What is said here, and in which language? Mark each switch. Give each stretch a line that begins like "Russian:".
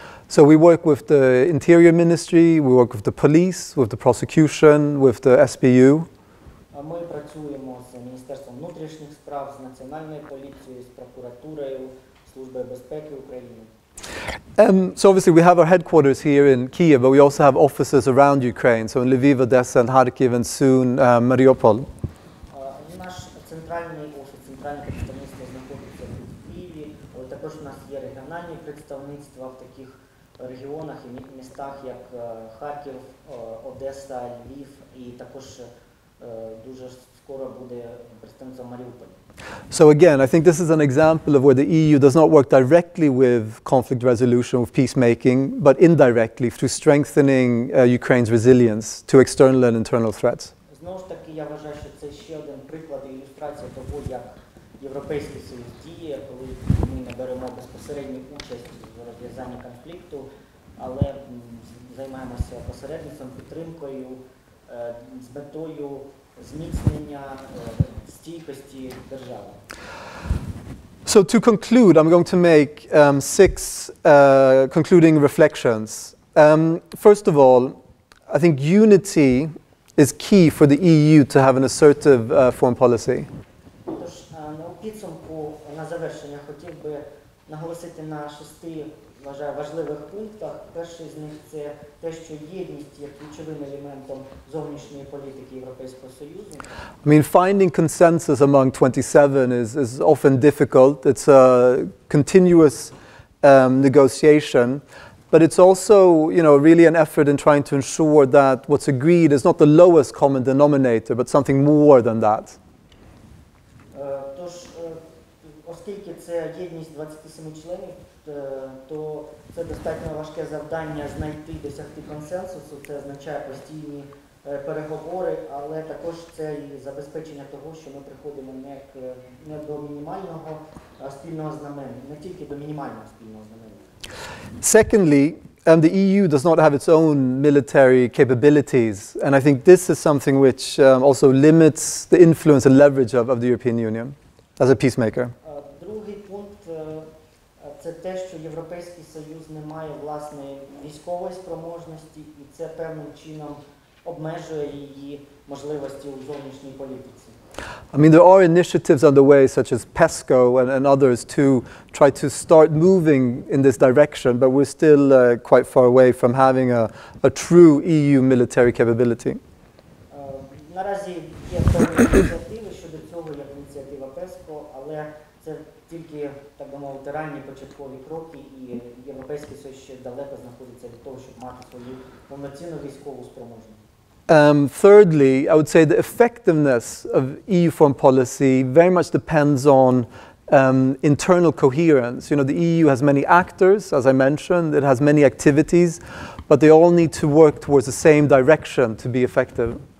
English: So we work with the Interior Ministry, we work with the police, with the prosecution, with the SBU.
Ukrainian: Ми працюємо з Міністерством внутрішніх справ, з Національною поліцією, з прокуратурою, Службою безпеки України.
English: So obviously we have our headquarters here in Kyiv, but we also have offices around Ukraine, so in Lviv, Odessa, and Kharkiv, and soon Mariupol.
Ukrainian: Наш центральний офіс, центральне представництво знаходиться тут в Києві, але також у нас є регіональні представництва в таких регіонах і містах, як Харків, Одеса, Львів, і також дуже скоро буде представництво Маріуполя.
English: So again, I think this is an example of where the EU does not work directly with conflict resolution, with peacemaking, but indirectly through strengthening Ukraine's resilience to external and internal threats.
Ukrainian: Знову ж таки, я вважаю, що це ще один приклад і ілюстрація того, як Європейський Союз діє, коли ми не беремо безпосередню участь в розв'язанні конфлікту, але займаємося посередництвом, підтримкою, з метою зміцнення стійкості держави.
English: So to conclude, I'm going to make 6 concluding reflections. First of all, I think unity is key for the EU to have an assertive foreign policy.
Ukrainian: Тож, у підсумку, на завершення, хотів би наголосити на 6, вважаю, важливих пунктах. Перший з них – це те, що єдність є ключовим елементом зовнішньої політики Європейського Союзу.
English: I mean, finding consensus among 27 is often difficult. It's a continuous negotiation, but it's also, you know, really an effort in trying to ensure that what's agreed is not the lowest common denominator, but something more than that.
Ukrainian: Тож, оскільки це єдність 27 членів, то це достатньо важке завдання знайти, досягти консенсусу. Це означає постійні переговори, але також це і забезпечення того, що ми приходимо не до мінімального спільного знаменника, не тільки до мінімального спільного знаменника.
English: Secondly, the EU does not have its own military capabilities, and I think this is something which also limits the influence and leverage of the European Union as a peacemaker.
Ukrainian: Другий пункт – це те, що Європейський Союз не має власної військової спроможності, і це певним чином обмежує її можливості у зовнішній політиці.
English: I mean, there are initiatives underway, such as PESCO and others, to try to start moving in this direction, but we're still quite far away from having a true EU military capability.
Ukrainian: Наразі є певні ініціативи щодо цього, як ініціатива PESCO, але це тільки, так би мовити, ранні початкові кроки, і Європейський Союз ще далеко знаходиться від того, щоб мати свою повноцінну військову спроможність.
English: Thirdly, I would say the effectiveness of EU foreign policy very much depends on internal coherence. You know, the EU has many actors, as I mentioned, it has many activities, but they all need to work towards the same direction to be effective.